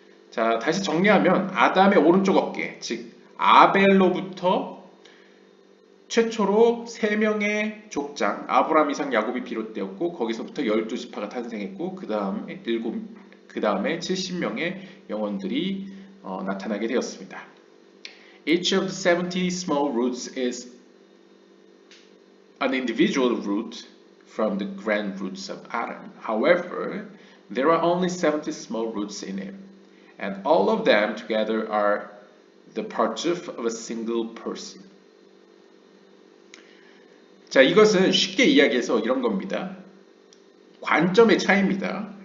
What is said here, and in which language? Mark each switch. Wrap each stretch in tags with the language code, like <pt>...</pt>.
<ko>자, 다시 정리하면 아담의 오른쪽 어깨, 즉 아벨로부터 최초로 3명의 족장, 아브라함, 이삭, 야곱이 비롯되었고 거기서부터 12지파가 탄생했고 그 다음에 70명의 영혼들이 나타나게 되었습니다.</ko> <en>Each of the 70 small roots is an individual root from the grand roots of Adam. However, there are only 70 small roots in it, and all of them together are the partsuf of a single person.</en> <ko>자, 이것은 쉽게 이야기해서 이런 겁니다. 관점의 차이입니다.</ko>